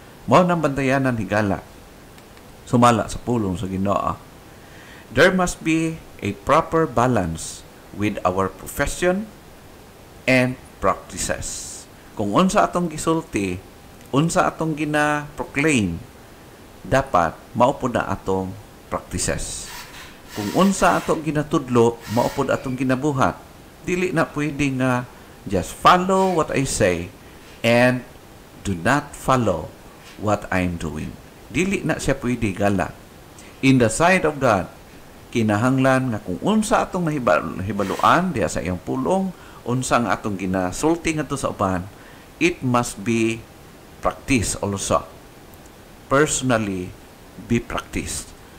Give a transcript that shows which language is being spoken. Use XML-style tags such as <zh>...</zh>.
<ceb>Mao nang bantayanan higala sumala sa pulong sa Ginoo.</ceb> <en>There must be a proper balance with our profession and practices.</en> <ceb>Kung unsa atong gisulti, unsa atong gina-proclaim, dapat maupod na atong practices. Kung unsa atong ginatudlo, maupod atong ginabuhat. Dili na pwede nga</ceb> <en>just follow what I say and do not follow what I'm doing.</en> <ceb>Dili na siya pwede gala.</ceb> <en>In the sight of God,</en> <ceb>kinahanglan nga kung unsa atong nahibaluan diya sa iyang pulong, unsa nga atong ginasulti ngadto sa uban,</ceb> <en>it must be practiced also. Personally, be practiced.</en>